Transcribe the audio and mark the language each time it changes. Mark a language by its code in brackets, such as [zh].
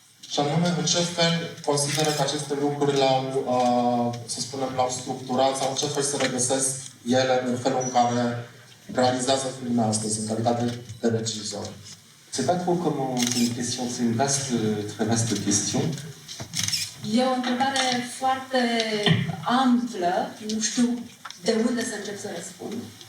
[ro] Și anume, în ce fel consideră că aceste lucruri să spunem, l-au structurat sau în ce fel se regăsesc ele în felul în care realizează filme astăzi, în calitate de regizor? [fr] C'est pas trop comment c'est une question, c'est une vaste, très vaste question. [ro] E o întrebare foarte amplă, nu știu de unde să încep să răspund.